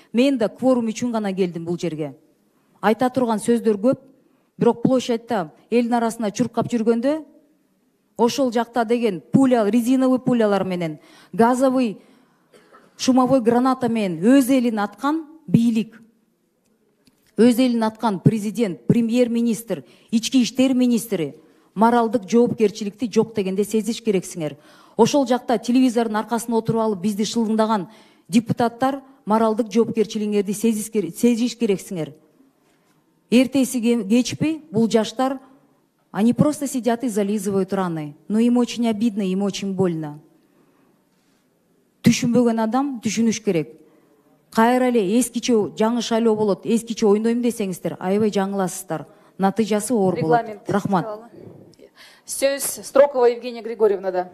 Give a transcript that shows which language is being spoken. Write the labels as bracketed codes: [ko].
[ky] Мен да кворум үчүн гана келдим бул жерге. Айта турган сөздөр көп, бирок площадьта элдин арасына чуркап жүргөндө ошол жакта деген пуля, резиновый пулялар менен, [ru] газовый шумовой граната [ky] менен өз элин аткан бийлик, өз элин аткан президент, премьер-министр, ички иштер министри моралдык жоопкерчиликти жок дегенде сезиш керексиңер. Ошол жакта телевизордун аркасына отуруп алып бизди шылдыңдаган депутаттар моралдык жоопкерчилигиңерди сезиш керексиңер. Эртеси кечпи бул жаштар, [ru] они просто сидят и зализывают раны. Но им очень обидно, им очень больно. [ky] Түшүнбөгөн адам түшүнүш керек. Кайра эле эскиче жаңы шайлоо болот, эскиче ойнойм десеңиздер, аябай жаңыласыздар. Натыйжасы оор болот. Рахмат. Сөз Строкова Евгения Григорьевнада.